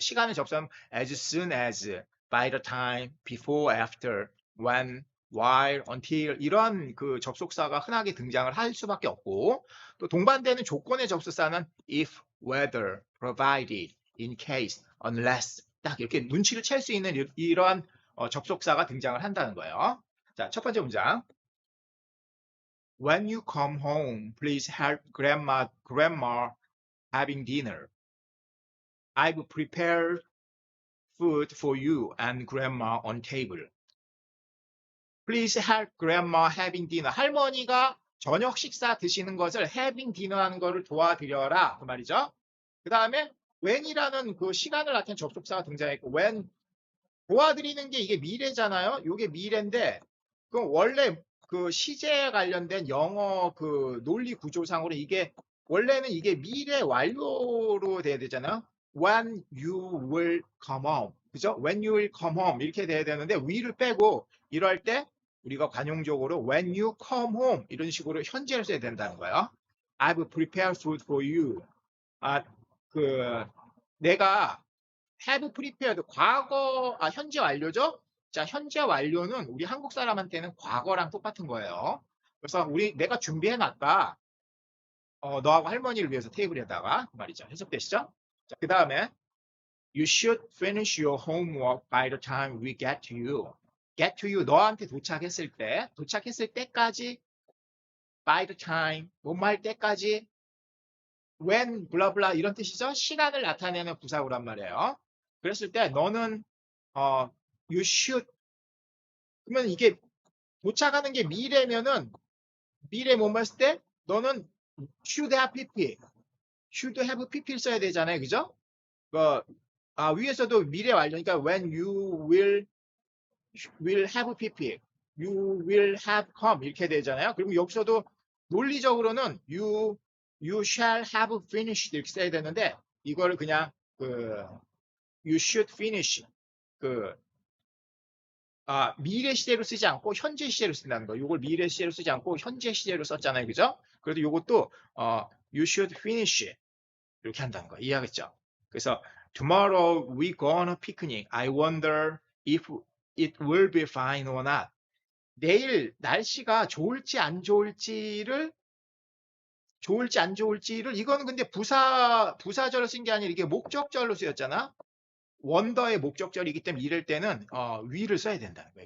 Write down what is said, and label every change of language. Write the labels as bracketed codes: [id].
[ko] 시간의 접속사는 [en] as soon as, by the time, before, after, when, while, until [ko] 이런 그 접속사가 흔하게 등장을 할 수밖에 없고, 또 동반되는 조건의 접속사는 [en] if, whether, provided, in case, unless [ko] 딱 이렇게 눈치를 챌 수 있는 이러한 접속사가 등장을 한다는 거예요. 자, 첫 번째 문장. [en] When you come home, please help grandma having dinner. I've prepared food for you and grandma on table. Please help grandma having dinner. [ko] 할머니가 저녁 식사 드시는 것을 having dinner 하는 것을 도와드려라. 그 말이죠. 그 다음에 when이라는 그 시간을 나타낸 접속사가 등장했고, when 도와드리는 게 이게 미래잖아요. 이게 미래인데, 그럼 원래 그 시제에 관련된 영어 그 논리 구조상으로 이게 원래는 이게 미래 완료로 돼야 되잖아요. [en] When you will come home. [ko] 그죠? [en] When you will come home. [ko] 이렇게 돼야 되는데, will을 빼고 이럴 때 우리가 관용적으로 [en] when you come home [ko] 이런 식으로 현재를 써야 된다는 거예요. [en] I've prepared food for you. [ko] 내가 have prepared 과거 현재 완료죠. 자, 현재 완료는 우리 한국 사람한테는 과거랑 똑같은 거예요. 그래서 내가 준비해 놨다. 너하고 할머니를 위해서 테이블에다가 그 말이죠. 해석되시죠? 자, 그 다음에 [en] You should finish your homework by the time we get to you. Get to you [ko] 너한테 도착했을 때까지 [en] by the time [ko] 뭐할 때까지 when 블라블라 이런 뜻이죠. 시간을 나타내는 부사구란 말이에요. 그랬을 때 너는 you should 그러면 이게 도착하는 게 미래면은 미래 뭐뭐 했을 때 너는 [en] should have pp [ko] 를 써야 되잖아요. 그죠? 위에서도 미래 완료니까 [en] when you will have pp you will have come [ko] 이렇게 되잖아요. 그럼 여기서도 논리적으로는 [en] you shall have finished [ko] 이렇게 써야 되는데 이거를 그냥 [en] you should finish [ko] 미래 시제로 쓰지 않고 현재 시제로 쓴다는 거. 이걸 미래 시제로 쓰지 않고 현재 시제로 썼잖아요. 그죠? 그래도 이것도 [en] you should finish [ko] 이렇게 한다는 거. 이해하겠죠? 그래서 [en] tomorrow we go on a picnic. I wonder if it will be fine or not. [ko] 내일 날씨가 좋을지 안 좋을지를 이거는 근데 부사절로 쓴 게 아니라 이게 목적절로 쓰였잖아. 원더의 목적절이기 때문에 이럴 때는 will을 써야 된다는 거예요.